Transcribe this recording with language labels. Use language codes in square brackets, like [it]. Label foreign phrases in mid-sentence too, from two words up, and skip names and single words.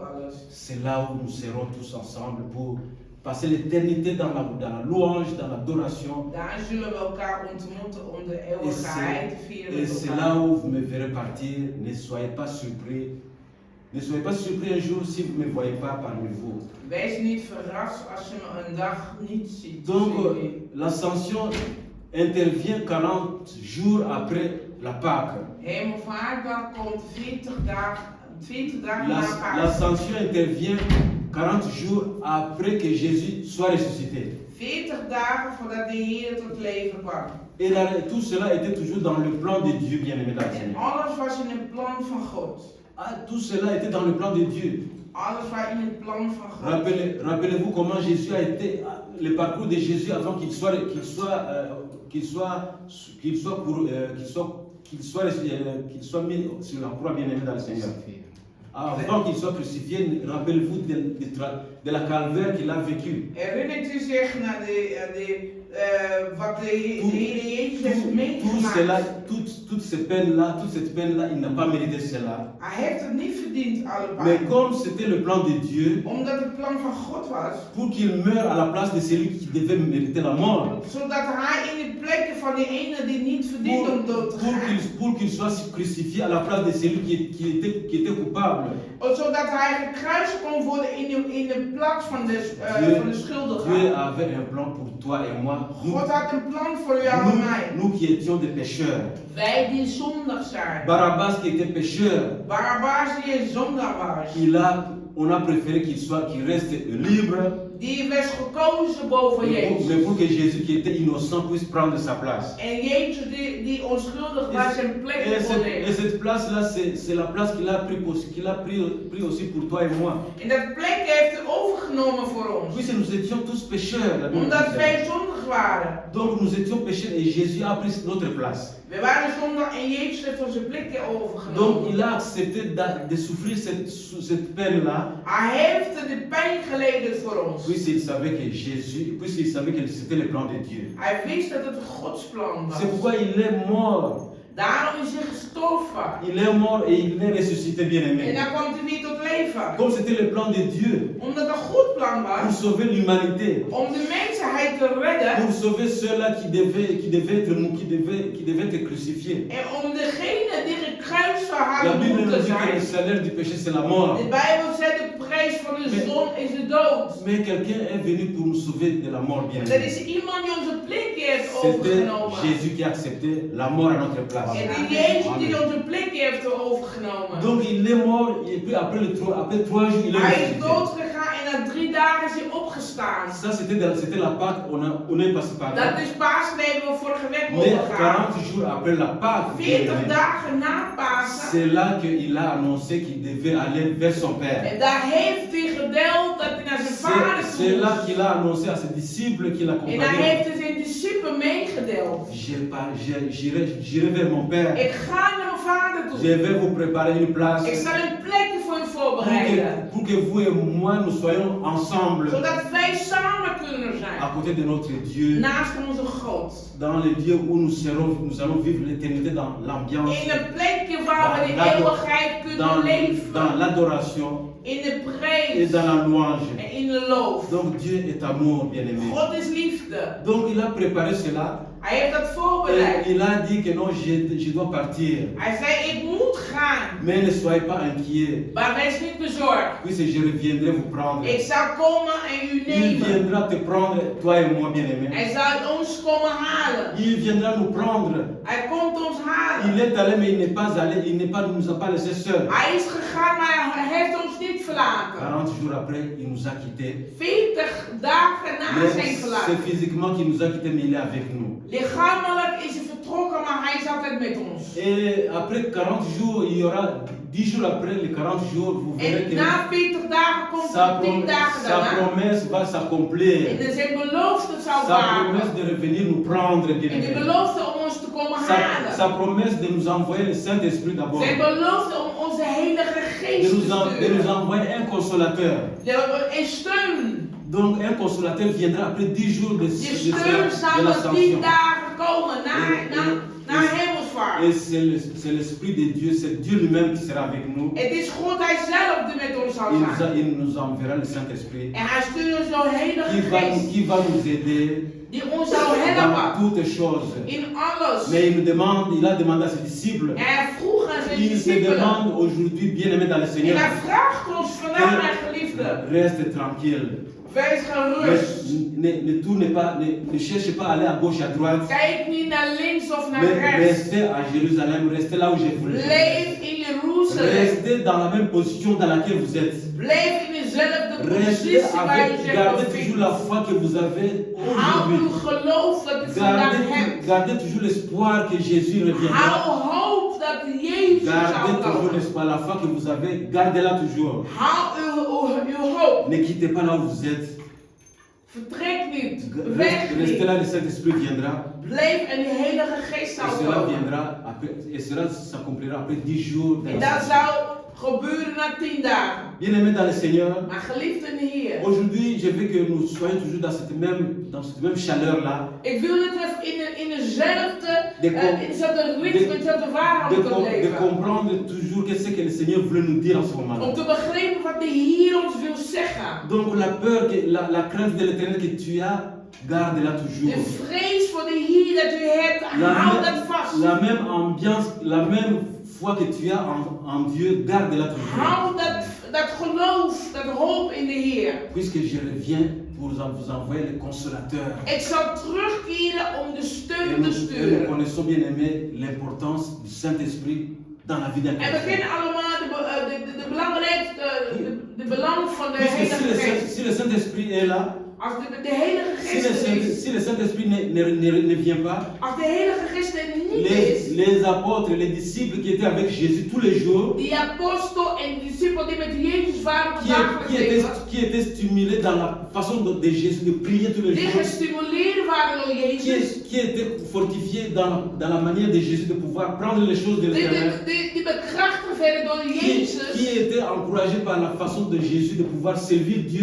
[fr] C'est là où nous serons tous ensemble pour passer l'éternité dans la louange, dans l'adoration. [nl] Daar zullen we elkaar ontmoeten om de eeuwigheid te vieren [fr] Et [nl] met [fr] c'est [nl] elkaar. [fr] là où vous me verrez partir. Ne soyez pas surpris. Ne soyez pas surpris un jour si vous ne me voyez pas parmi vous. [nl] Wees niet verrast als je me een dag niet ziet. [fr] Donc, l'ascension intervient 40 jours après la Pâque. [nl] Hemelvaartdag komt 40 dagen na Pasen. [fr] L'ascension intervient 40 jours après que Jésus soit ressuscité. [nl] 40 dagen voordat de Heer tot leven kwam. [fr] Et là, tout cela était toujours dans le plan de Dieu, bien-aimé dans le [nl] En [fr] Seigneur. [nl] alles was in het plan van God. [fr] Tout cela était dans le plan de Dieu. [nl] Alles was in het plan van God. [fr] Rappelez-vous comment Jésus a été, le parcours de Jésus avant qu'il soit mis sur la croix, bien-aimé dans le Seigneur. Avant qu'il soit crucifié, rappelez-vous de la calvaire qu'il a vécu. [nl] Herinnert u zich naar wat de Heer Jezus heeft meegemaakt? [fr] Toute cette peine-là, il n'a pas mérité cela. [nl] Hij heeft het niet verdiend, alle [fr] Mais [nl] pijn. [fr] comme c'était le plan de Dieu, [nl] Omdat het plan van God was, [fr] pour qu'il meure à la place de celui qui devait mériter la mort, [nl] zodat hij in de plekken van die ene die niet verdient om dood te gaan, [fr] pour qu'il soit crucifié à la place de celui qui était coupable. [nl] zodat hij gekruisigd kon worden in de plaats van de schuldige. [fr] Dieu avait un plan pour toi et moi. [nl] God had een plan voor u en mij. [fr] Nous qui étions des pécheurs. [nl] Wij die zondig zijn. [fr] Barabbas qui était pécheur. [nl] Barabbas die een zondaar was. [fr] On a préféré qu'il reste libre. [nl] Die werd gekozen boven Jezus. [fr] Mais pour que Jésus qui était innocent puisse prendre sa place. [nl] En Jezus die onschuldig was zijn plek kon nemen. [fr] Et cette place-là, c'est la place qu'il a pris aussi pour toi et moi. [nl] En dat plek heeft hij overgenomen voor ons. [fr] Puisque nous étions tous pécheurs. [nl] Omdat wij zondig waren. [fr] Donc nous étions pécheurs et Jésus a pris notre place. [nl] We waren zondig en Jezus heeft onze plek overgenomen. [fr] Donc il a accepté de souffrir cette peine-là. [nl] Hij heeft de pijn geleden voor ons. [fr] Puisqu'il savait que c'était le plan de Dieu. [nl] Hij wist dat het Gods plan was. [fr] C'est pourquoi il est mort. [nl] Daarom is hij gestorven. [fr] Il est mort et il est ressuscité, bien-aimé. [nl] En dan kwam hij weer tot leven. [fr] Comme c'était le plan de Dieu. [nl] Omdat het een goed plan [fr] Pour [nl] was. [fr] sauver l'humanité. [nl] Om de mensheid te redden. [fr] Pour sauver ceux-là qui devaient être crucifiés. [nl] En om degene die gekruist zou [fr] La [nl] hadden [fr] Bible nous [nl] moeten [fr] dit que le [nl] zijn. [fr] salaire du péché c'est la mort. [nl] De Bijbel zegt de prijs van de zon is de dood. [fr] Mais quelqu'un est venu pour nous sauver de la mort, [nl] Er [fr] bien-aimé. [nl] is iemand die onze plek heeft [fr] C'était [nl] overgenomen. [fr] Jésus qui a accepté la mort à notre place. [nl] En die Jezus die onze plek heeft overgenomen. [fr] Donc il est mort et puis après 3 jours il est [nl] Hij is [fr] ressuscité. [nl] dood gegaan en na 3 dagen is hij opgestaan. [fr] Ça c'était la Pâque, on est passé par là. [nl] Dat is Pasen, daar hebben we vorige week [fr] Mais [nl] over gehad. [fr] 40 jours après la Pâque, [nl] 40 dagen na Pasen. [fr] c'est là qu'il a annoncé qu'il devait aller vers son Père. [nl] En daar heeft hij gedeeld dat hij naar zijn vader toe [fr] C'est là [nl] moest. [fr] qu'il a annoncé à ses disciples qu'il [nl] En daar [fr] accompagnait. [nl] heeft hij zijn discipelen meegedeeld. [fr] J'irai vers mon Père. [nl] Ik ga naar mijn vader toe. [fr] Je vais vous préparer une place [nl] Ik zal een plekje voor u voorbereiden. [fr] pour que vous et moi nous soyons ensemble [nl] Zodat wij samen kunnen [fr] à [nl] zijn. [fr] côté de notre Dieu, [nl] Naast onze God. [fr] dans le Dieu où nous allons vivre l'éternité dans l'ambiance, [nl] In een plekje waar we de eeuwigheid kunnen leven. [fr] dans l'adoration [nl] In de [fr] et [nl] prijs. [fr] dans la louange. [nl] En in de loof. [fr] Donc Dieu est amour, bien-aimé. [nl] God is liefde. [fr] Donc il a préparé cela [nl] Hij heeft dat [fr] et [nl] voorbereid. [fr] il a dit que non, je dois partir. [nl] Hij zei, ik moet gaan. [fr] Mais ne soyez pas inquiets, [nl] Maar wees niet bezorgd. [fr] puisque je reviendrai vous prendre. [nl] Ik zal komen en u [fr] Il [nl] nemen. [fr] viendra te prendre, toi et moi, bien-aimé. [nl] Hij zal ons komen halen. [fr] Il viendra nous prendre. [nl] Hij komt ons [fr] Il [nl] halen. [fr] est allé, mais il n'est pas allé, nous a pas laissé seuls. [nl] Hij is gegaan, maar hij heeft ons niet verlaten. [fr] 40 jours après, il nous a quittés. [nl] 40 dagen na [fr] Mais [nl] zijn [fr] c'est [nl] verlaten. [fr] physiquement qu'il nous a quittés, mais il est avec nous. [nl] Lichamelijk is hij vertrokken, maar hij is altijd met ons. [fr] Et après 40 jours, il y aura 10 jours après les 40 jours, vous verrez [nl] En [fr] que [nl] na 40 dagen komt er 10 dagen [fr] sa [nl] daarna. [fr] promesse va s'accomplir. [nl] En zijn belofte zal [fr] Sa [nl] waren. [fr] promesse de revenir nous prendre, [nl] En die [fr] bien-aimé. [nl] belofte om ons te komen [fr] Sa [nl] halen. [fr] promesse de nous envoyer le Saint-Esprit d'abord. [nl] Zijn belofte om onze Heilige [fr] De [nl] Geest te [fr] de nous [nl] sturen. [fr] envoyer un consolateur. [nl] En steun. [fr] Donc un consolateur viendra après 10 jours [nl] Die steun zal na 10 [fr] l'ascension. [nl] dagen komen na hemelsvaart. vaart. [fr] Et c'est l'Esprit de Dieu, c'est Dieu lui-même qui sera avec nous. [nl] Het is God hij zelf die met ons zal zijn. [fr] Il nous enverra le Saint-Esprit [nl] En hij stuurt ons de Heilige Geest [fr] qui va nous aider [nl] die ons zal [fr] dans [nl] helpen [fr] toutes choses. [nl] in alles. [fr] Mais il a demandé à ses disciples, [nl] En hij vroeg aan zijn [fr] il se [nl] discipelen. [fr] demande aujourd'hui, bien-aimés dans le [nl] En [fr] Seigneur, [nl] hij vraagt ons vandaag, mijn geliefden. [fr] reste tranquille. [nl] Wees gerust. [fr] Ne tourne pas, ne cherche pas à aller à gauche, à droite. [nl] Kijk niet naar links of naar [fr] Mais [nl] rechts. [fr] restez à Jérusalem, restez là où je vous [nl] Blijf in Jeruzalem. [fr] Restez dans la même position dans laquelle vous êtes. [nl] Blijf in dezelfde [fr] Restez [nl] positie waar je [fr] avec, [nl] zich [fr] gardez [nl] bevindt. [fr] toujours la foi que vous avez [nl] Hou uw [fr] aujourd'hui. [nl] geloof dat u vandaag hebt. [fr] Gardez toujours l'espoir que Jésus reviendra. [nl] Hou hoop dat Jezus [fr] Gardez [nl] zal [fr] toujours [nl] komen. [fr] l'espoir, la foi que vous avez, gardez-la toujours. [nl] Hou uw hoop. [fr] Ne quittez pas là où vous êtes. [nl] Vertrek niet. Weg [fr] Restez [nl] niet. [fr] là, le Saint-Esprit viendra. [nl] Blijf en de Heilige Geest [fr] Et [nl] zal [fr] cela [nl] komen. [fr] viendra après, et cela s'accomplira après 10 jours. de [nl] En [fr] la [nl] dat [fr] saison. [nl] zou gebeuren na 10 dagen. [fr] Bien-aimés dans le Seigneur, [nl] Maar geliefden Heer. [fr] aujourd'hui, je veux que nous soyons toujours dans cette même chaleur-là. [nl] Ik wil dat we in dezelfde ritme, in dezelfde waarheid [fr] De [nl] moeten leven. [fr] comprendre toujours qu'est-ce que le Seigneur voulait nous dire en ce moment. [nl] Om te begrijpen wat de Heer ons wil zeggen. [fr] Donc la peur, la crainte de l'éternel que tu as, garde-la toujours. [nl] De vrees voor de Heer dat u hebt, hou dat vast. [fr] La même ambiance, la même foi que tu as en Dieu, garde-la toujours. [nl] Hou dat geloof, dat hoop in de Heer. [fr] Puisque je reviens pour vous envoyer le consolateur. [nl] Ik zal terugkeren om de [fr] Et [nl] steun te [fr] nous [nl] sturen. [fr] connaissons bien aimé l'importance du Saint-Esprit dans la vie d'un [nl] En we [fr] chrétien. [nl] kennen allemaal de belangrijkste, de belang van de [fr] Puisque [nl] Heilige Geest. [fr] si le Saint-Esprit est là, [nl] Als de Heilige Geest er is, [fr] si le Saint-Esprit ne vient pas, [nl] als de Heilige Geest er niet is, [fr] les apôtres, les disciples qui étaient avec Jésus tous les jours, [nl] die apostel en discipel die met Jezus waren op dagelijks leven, [fr] qui étaient stimulés dans la façon de Jésus de prier tous les [nl] die [fr] jours, [nl] gestimuleerd waren door Jezus, [fr] qui étaient fortifiés dans la manière de Jésus de pouvoir prendre les choses de l'éternel, [nl] die bekrachtigd werden door Jezus, [fr] qui étaient encouragés par la façon de Jésus de pouvoir servir Dieu,